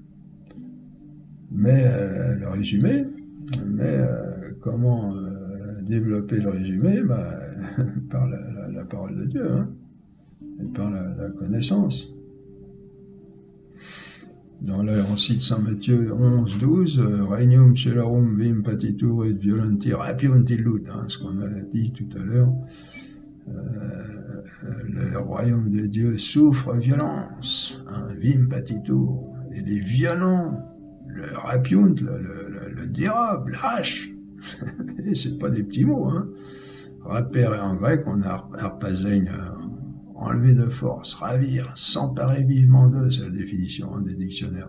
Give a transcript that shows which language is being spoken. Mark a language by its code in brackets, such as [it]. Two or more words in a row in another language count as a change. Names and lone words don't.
[fr] Mais le résumé, mais comment développer le résumé? Par la parole de Dieu, hein, et par la connaissance. On cite Saint Matthieu 11, 12, [la] Regnum celarum vim patitur et violenti rapiunt illud, [fr] hein, ce qu'on a dit tout à l'heure. Le royaume de Dieu souffre violence, hein, [la] vim patitur, [fr] et les violents le rapiunt, le dérobent, lâchent. Et c'est pas des petits mots, hein. Rapere en grec, on a arpazein, enlever de force, ravir, s'emparer vivement d'eux, c'est la définition des dictionnaires.